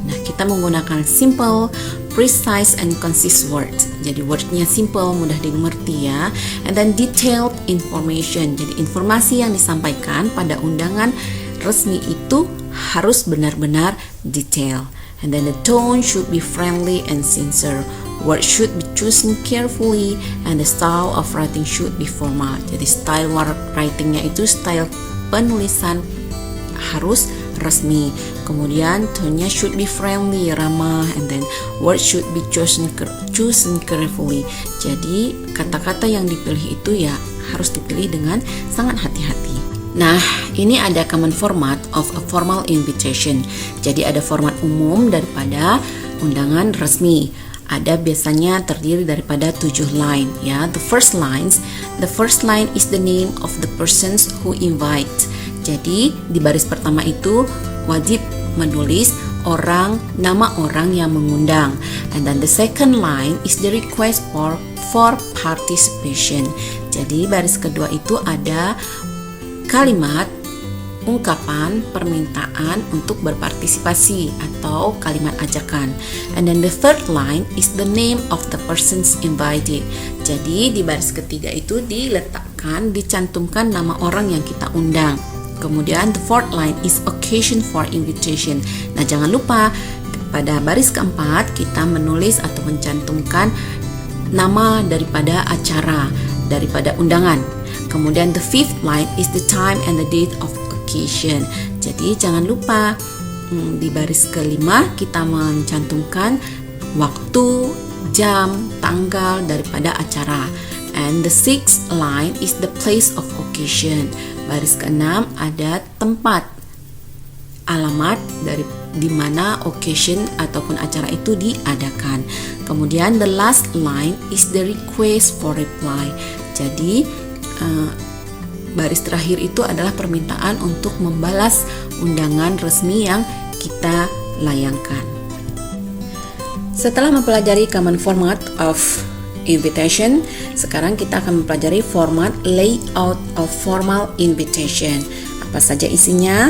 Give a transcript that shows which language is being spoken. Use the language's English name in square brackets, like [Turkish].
[Indonesian] Nah, kita menggunakan [English] simple, precise, and concise words. [Indonesian] Jadi wordnya simple, mudah dimengerti ya. [English] And then detailed information. [Indonesian] Jadi informasi yang disampaikan pada undangan resmi itu harus benar-benar detail. [English] And then the tone should be friendly and sincere. Words should be chosen carefully and the style of writing should be formal. [Indonesian] Jadi style writingnya itu, style penulisan harus resmi. Kemudian tone-nya [English] should be friendly, [Indonesian] ramah, [English] and then words should be chosen carefully. [Indonesian] Jadi kata-kata yang dipilih itu ya harus dipilih dengan sangat hati-hati. Nah, ini ada [English] common format of a formal invitation. [Indonesian] Jadi ada format umum daripada undangan resmi. Ada biasanya terdiri daripada 7 line ya. [English] The first line is the name of the persons who invite. [Indonesian] Jadi di baris pertama itu wajib menulis nama orang yang mengundang. [English] And then the second line is the request for participation. [Indonesian] Jadi baris kedua itu ada kalimat ungkapan permintaan untuk berpartisipasi atau kalimat ajakan. [English] And then the third line is the name of the persons invited. [Indonesian] Jadi di baris ketiga itu dicantumkan nama orang yang kita undang. Kemudian [English] the fourth line is occasion for invitation. [Indonesian] Nah, jangan lupa pada baris keempat kita menulis atau mencantumkan nama daripada acara, daripada undangan. Kemudian [English] the fifth line is the time and the date of occasion. [Indonesian] Jadi jangan lupa di baris kelima kita mencantumkan waktu, jam, tanggal daripada acara. [English] And the sixth line is the place of occasion. [Indonesian] Baris keenam ada tempat, alamat dari di mana occasion ataupun acara itu diadakan. Kemudian [English] the last line is the request for reply. [Indonesian] Jadi baris terakhir itu adalah permintaan untuk membalas undangan resmi yang kita layangkan. Setelah mempelajari [English] common format of invitation, [Indonesian] sekarang kita akan mempelajari [English] format layout of formal invitation. [Indonesian] Apa saja isinya?